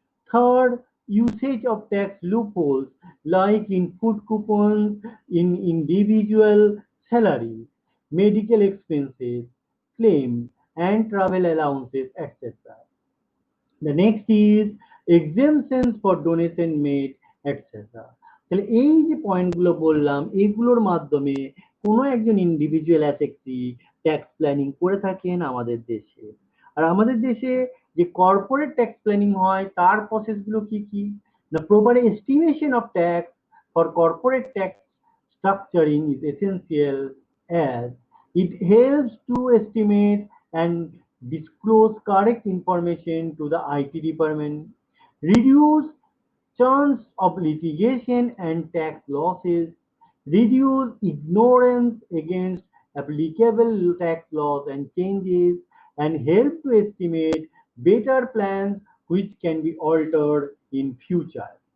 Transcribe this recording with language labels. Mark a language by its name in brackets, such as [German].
[English] Third, usage of tax loopholes like in food coupons, in individual salary, medical expenses, claims, and travel allowances, etc. The next is exemptions for donation made etc. [Bangla] তাহলে এই যে পয়েন্টগুলো বললাম এগুলোর মাধ্যমে কোনো একজন ইন্ডিভিজুয়াল অ্যাসেটটি ট্যাক্স প্ল্যানিং করে থাকেন আমাদের দেশে। আর আমাদের দেশে যে কর্পোরেট ট্যাক্স প্ল্যানিং হয় তার প্রসেসগুলো কি কি? [English] The proper estimation of tax for corporate tax structuring is essential as it helps to estimate and disclose correct information to the IT department, reduce chance of litigation and tax losses, reduce ignorance against applicable tax laws and changes, and help to estimate better plans which can be altered in future.